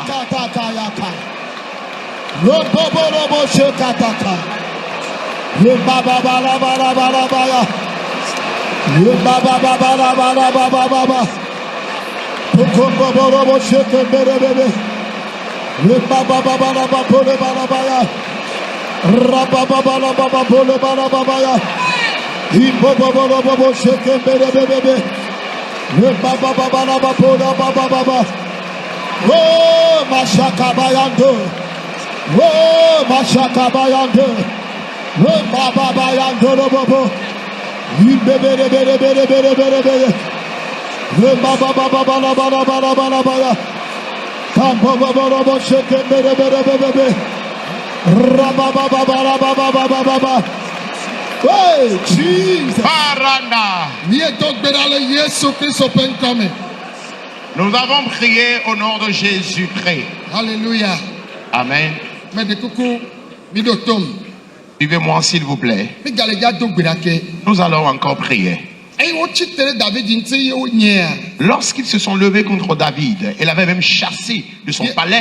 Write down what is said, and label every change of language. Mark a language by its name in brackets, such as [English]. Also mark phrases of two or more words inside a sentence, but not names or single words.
[English] le bobo shekataka, le baba bala bala bala bala, le baba bala bala bala bala, le bobo shekataka, le baba bala bala bala. Rababala baba bole bala baba ya. Ibobobobo bobo sheke bebe bebe. Le baba baba la baba baba baba. Oh mashaka bayando. Oh mashaka bayando. Le baba bayando lo bobo. Ibebe bebe bebe bebe bebe. Le baba baba la bala bala bala bala. Kambo bobo bobo sheke bebe bebe bebe. Rabababababababababa. Hey, Jesus. Paranda. [French] Nous avons prié au nom de Jésus-Christ. Alléluia. Amen. Suivez-moi s'il vous plaît. Nous allons encore prier. Lorsqu'ils se sont levés contre David, il avait même chassé de son palais.